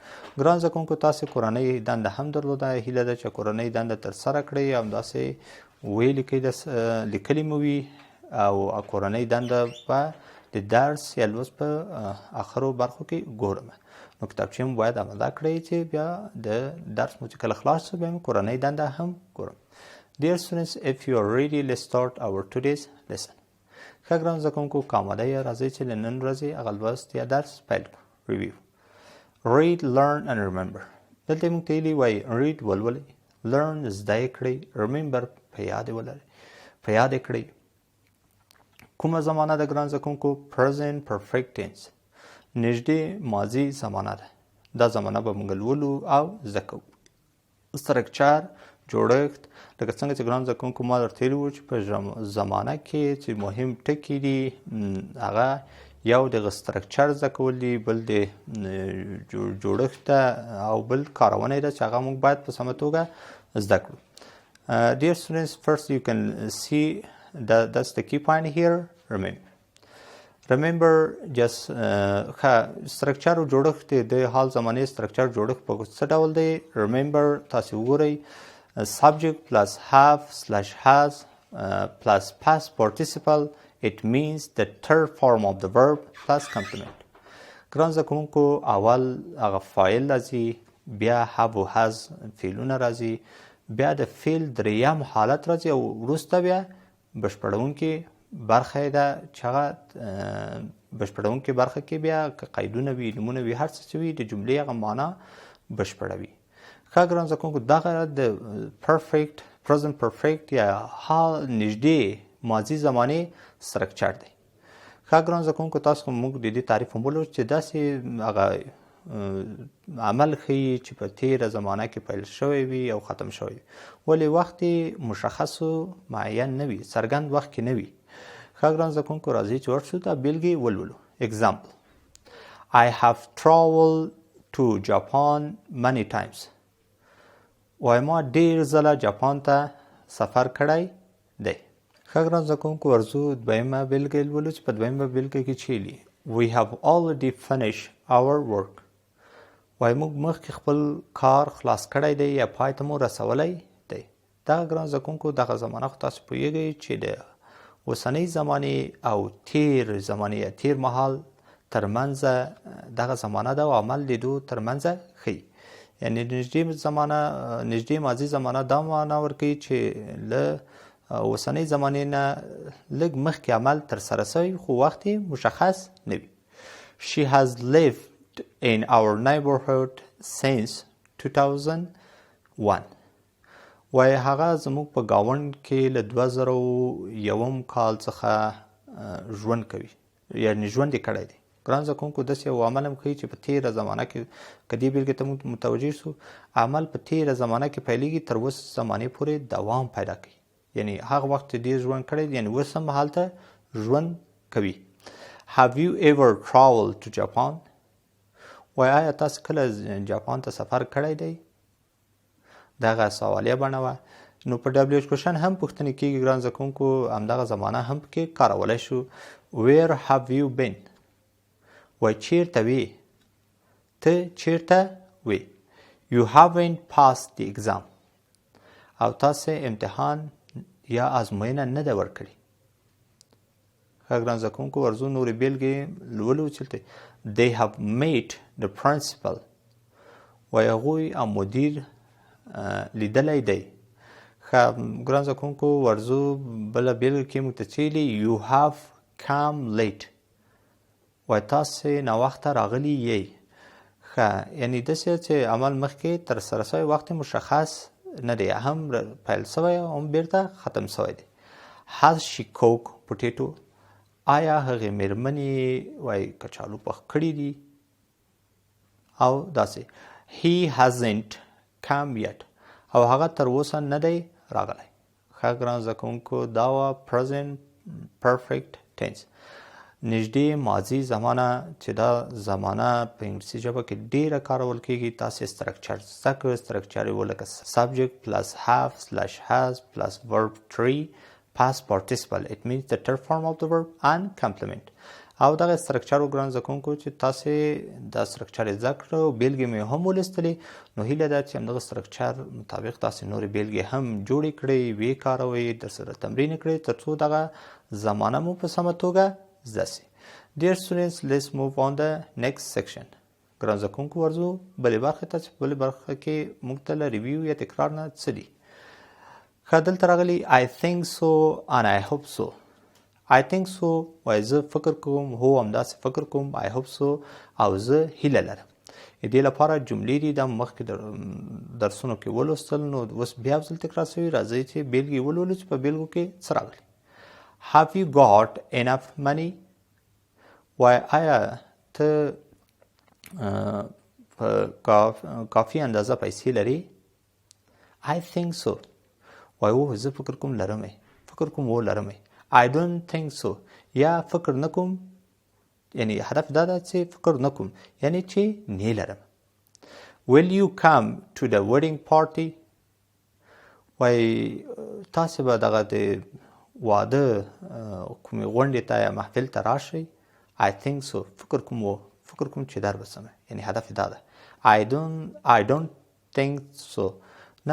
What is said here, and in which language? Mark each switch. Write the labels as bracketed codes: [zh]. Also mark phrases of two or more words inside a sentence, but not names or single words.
[ps] ګران زده کوونکو تاسې کورنۍ دنده هم درلوده، هیله ده چې کورنۍ دنده ترسره کړئ او همداسې ویې لیکئ، لیکلې مو وي او کورنۍ دنده به د درس یا لوست په آخرو برخو کې ګورم. نو کتابچې مو باید اماده کړئ چې بیا د درس مو چې کله خلاص شو بیا مو کورنۍ دنده هم ګورم. [en] Dear students, if you are ready, let's start our today's lesson. [ps] ښه ګران زده کوونکو که آماده یې راځئ چې له نن ورځې هغه لوست یا درس پیل کړو. [en] Review. Read, learn and remember. [ps] دلته موږ ته ویلي وایي read ولولئ، learn زده یې کړئ، remember په یاد یې ولرئ، په یاد یې کړئ. کومه زمانه ده ګران زده کوونکو؟ [en] present perfect tense، [ps] نږدې ماضي زمانه ده. دا زمانه به موږ لولو او زده کوو. structure جوړښت، لکه څنګه چې ګران زده کوونکو ما درته ویلي وو چې په زمانه کې چې مهم ټکي دي هغه یو د structure زده کول دي، بل د جوړښت ده او بل کارونه یې ده چې هغه موږ باید په سمه توګه زده کړو. [en] Dear students, first you can see that's the key point here. Remember just structure [ps] او جوړښت د حال زمانې structure جوړښت په څه ډول دی؟ [en] Remember [ps] تاسې وګورئ [en] subject plus have slash has plus past participle, it means the third form of the verb plus complement. [ps] ګران زده کوونکو اول هغه فاعل راځي، بیا have و has فعلونه راځي، بیا د فعل دریم حالت راځي او وروسته بیا بشپړونکې برخه ده چې هغه بشپړونکې برخه کې بیا که قیدونه وي، نومونه وي، هر څه چې وي د جملې هغه معنا بشپړوي. ښه ګران زده کوونکو دغه د پرفیکټ [en] present perfect [ps] یا حال نږدې ماضي زمانې structure دی. ښه ګران زده کوونکو تاسو موږ د دې تعریف هم ولولو چې داسې هغه عمل ښیي چې په تیره زمانه کې پیل شوی وي او ختم شوی وي ولې وخت یې مشخص و معین نه وي څرګند وخت کې نه وي ښه ګران زده کوونکو راځئ چې ورشو دا بېلګې ولولو [en] example I have traveled to Japan many times [ps] وایي ما ډېر ځله جاپان ته سفر کړی دی ښه ګران زده کوونکو ورځو دویمه بېلګه لولو چې په دویمه بېلګه کې چې ویلي [en] We have already finished our work [ps] وایي موږ مخکې خپل کار خلاص کړی دی یا پای ته مو رسولی دی دغه ګران زده کوونکو دغه زمانه خو تاسو پوهیږئ چې د اوسنۍ زمانې او تیر زمانې یا تیر مهال ترمنځ دغه زمانه ده او عمل د دو ترمنځ ښیي یعنې نږدې ماضي زمانه دا معنا ورکوي چې له اوسنۍ زمانې نه لږ مخکې عمل ترسره شوی خو وخت یې مشخص نه وي [en] She has lived in our neighborhood since [ps] 2001 وایي هغه زموږ په ګاونډ کې له 2001 کال څخه ژوند کوي یعنې ژوند یې کړی دی ګران زده کوونکو داسې یو عمل هم ښیي چې په تیره زمانه کې که دې بېلګې ته موږ متوجه شو عمل په تیره زمانه کې پیلېږي تر اوس زمانې پورې دوام پیدا کوي یعنې هغه وخت ډېر ژوند کړی دی یعنې اوس هم هلته ژوند کوي [en] Have you ever traveled to Japan [ps] وایي آیا تاسو کله جاپان ته سفر کړی دی دغه سوالیه بڼه وه نو په [en] WH question [ps] هم پوښتنې کېږي ګران زده کوونکو همدغه زمانه هم پکې کارولی شو [en] Where have you been [ps] وایي چیرته وې ته چیرته وې [en] You haven't passed the exam [ps] او تاسې امتحان یا ازموینه نه ده ورکړې ښه ګران زده کوونکو ورځو نورې بېلګې لولو چلته [en] They have met the principal [ps] وایي هغوی او مدیر لیدلی دی ښه ګران زده کوونکو ورځو بله بېلګه کې موږ ته څه ویلي [en] You have come late [ps] وایي تاسې ناوخته راغلي یئ ښه یعنې داسې چې عمل مخکې ترسره شوی وخت مشخص نه دی هم پیل شوی او هم بیرته ختم شوی دی [en] Has she cooked potato [ps] آیا هغې مېرمنې وایي کچالو پخ کړي دي او داسې [en] He hasn't come yet [ps] او هغه تر اوسه نه دی راغلی ښه ګران زده کوونکو دا وه [en] present perfect tense [ps] نږدې ماضي زمانه چې دا زمانه په انګلیسي ژبه کې ډېره کارول کېږي تاسې استرکچر زده کړه استرکچر یې ولکه [en] subject plus have slash has plus verb 3 past participle it means the third form of the verb and complement [ps] او دغه استرکچر ګران زده کوونکو چې تاسې دا استرکچر یې زده کړه او بېلګې مې هم ولوستلې نو هیله ده چې همدغه استرکچر مطابق تاسې نورې بېلګې هم جوړې کړئ ویې کاروئ درسره تمرین کړئ تر څو دغه زمانه مو په سمه توګه زده سي [en] Dear students, let's move on the next section. [ps] ګران زده کوونکو ورځو بلې برخې ته چې په بلې برخه کې موږ ته له ریویو یا تکرار نه څه دي ښه دلته راغلي [en] I think so and I hope so I think so [ps] وایي زه فکر کوم هو همداسې فکر کوم [en] I hope so [ps] او زه هیله لرم د دې لپاره جملې دي دا مخکې درسونو کې ولوستل نو اوس بیا ځل تکرار شوي راځئ چې بېلګې ولولو چې په بېلګو کې څه راغلي [en] Have you got enough money [ps] وایي آیا ته کافي اندازه پیسې لري [en] I think so [ps] وایي اوه زه فکر کوم لرمه فکر کوم و لرمه [en] I don't think so [ps] یا فکر نه کوم یعنی هدف دا ده چې فکر نه کوم یعنی چې نه لرم [en] Will you come to the wedding party [ps] وایي تاسې به دغه د واده کومې غونډې ته یا محفل ته راشئ [en] I think so [ps] فکر کوم چې در بسمه یعنی هدف دا ده [en] I don't think so [ps] نه